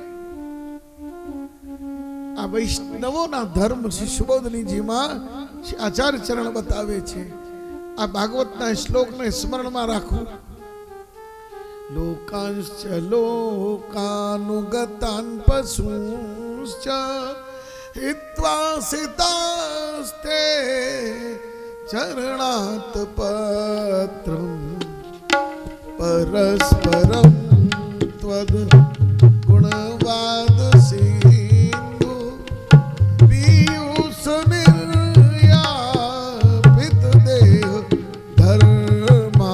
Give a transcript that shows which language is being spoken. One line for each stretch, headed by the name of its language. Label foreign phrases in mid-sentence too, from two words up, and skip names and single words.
Gujarati: આ વૈષ્ણવોના ધર્મ શ્રી સુબોધનીજીમાં આચાર્ય ચરણ બતાવે છે. આ ભાગવતના શ્લોકને સ્મરણમાં રાખવું.
Sanskrit: લોકાંશ્ચ લોકાનુગતાન પશુંશ્ચ हित्वा सितास्ते चरणात पत्रम परस्परम त्वद गुणवाद सिंधु पीयूष निर्यापित देह धर्मा.